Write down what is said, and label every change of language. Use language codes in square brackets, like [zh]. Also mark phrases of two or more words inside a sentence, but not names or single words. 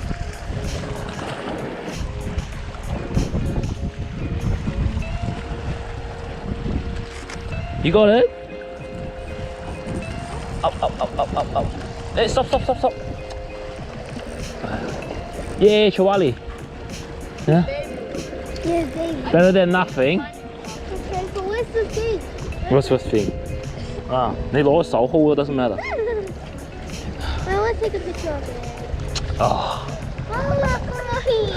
[en] You got it? Up. Hey, stop. Yay, Chawali. Yeah? Yeah, baby. Better than nothing. Okay, but where's the thing? What's the thing? [yue] 你攞個手 hold 都 [en] doesn't matter. I want to take a picture of it. Oh, Oh, look,